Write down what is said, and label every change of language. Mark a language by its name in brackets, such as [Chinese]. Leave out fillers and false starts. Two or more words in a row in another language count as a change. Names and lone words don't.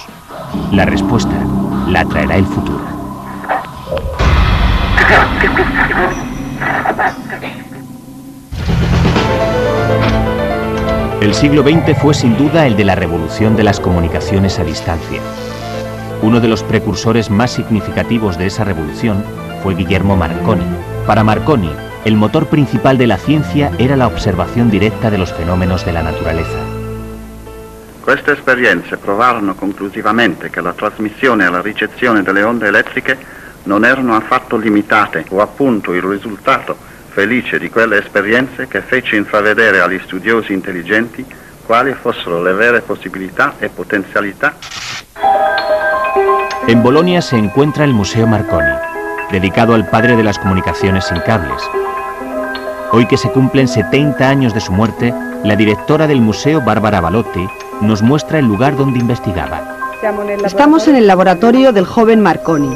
[Spanish] La respuesta la traerá el futuro. El siglo XX fue sin duda el de la revolución de las comunicaciones a distancia. Uno de los precursores más significativos de esa revolución fue Guillermo Marconi. Para Marconi, el motor principal de la ciencia era la observación directa de los fenómenos de la naturaleza. [Italian] Queste esperienze provarono conclusivamente che la trasmissione e la ricezione delle onde elettriche non erano affatto limitate, o appunto il risultato felice di quelle esperienze che fece intravedere agli studiosi intelligenti quali fossero le vere possibilità e potenzialità. [Spanish] En Bolonia se encuentra el Museo Marconi, dedicado al padre de las comunicaciones sin cables. Hoy que se cumplen 70 años de su muerte, la directora del museo, Bárbara Balotti, nos muestra el lugar donde investigaba. Estamos en el laboratorio del joven Marconi.